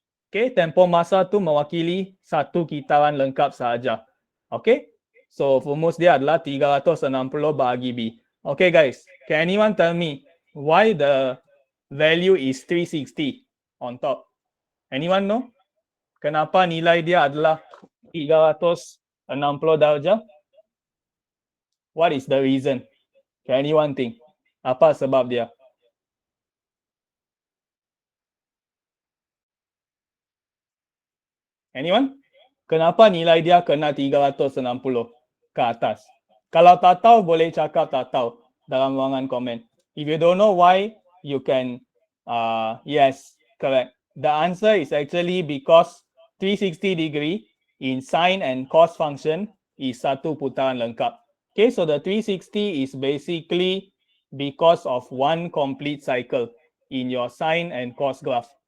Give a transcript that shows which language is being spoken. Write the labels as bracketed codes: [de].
[ms] Okay, tempo masa tu mewakili satu kitaran lengkap sahaja. Okay, so rumus dia adalah 360 bahagi B. [en] Okay guys, can anyone tell me why the value is 360 on top? Anyone know? [ms] Kenapa nilai dia adalah 360 darjah? [en] What is the reason? Can anyone think? [ms] Apa sebab dia? Anyone? Kenapa nilai dia kena 360 ke atas? Kalau tak tahu, boleh cakap tak tahu dalam ruangan komen. [en] If you don't know why, you can, yes, correct. The answer is actually because 360 degree in sine and cos function is [ms] satu putaran lengkap. [en] Okay, so the 360 is basically because of one complete cycle in your sine and cos graph.